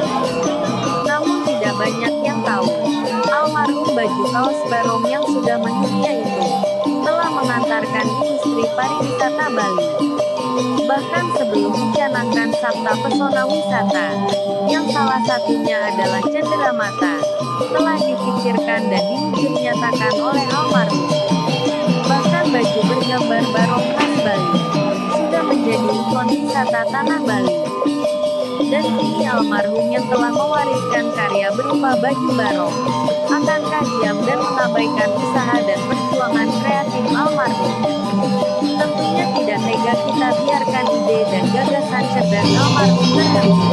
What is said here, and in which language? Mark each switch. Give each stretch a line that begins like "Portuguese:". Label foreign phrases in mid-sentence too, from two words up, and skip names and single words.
Indonesian: Namun tidak banyak yang tahu, almarhum baju kaos barong yang sudah mendunia itu telah mengantarkan industri pariwisata Bali. Bahkan sebelum mencanangkan sabta pesona wisata, yang salah satunya adalah Cenderamata, telah dipikirkan dan diwujud nyatakan oleh almarhum. Bahkan baju bergambar barong khas Bali sudah menjadi ikon wisata tanah Bali. Dan kini almarhum yang telah mewariskan karya berupa baju barong, akankah diam dan mengabaikan usaha dan perjuangan kreatif almarhum? Tentunya tidak tega kita biarkan ide dan gagasan cerdas almarhum terhenti.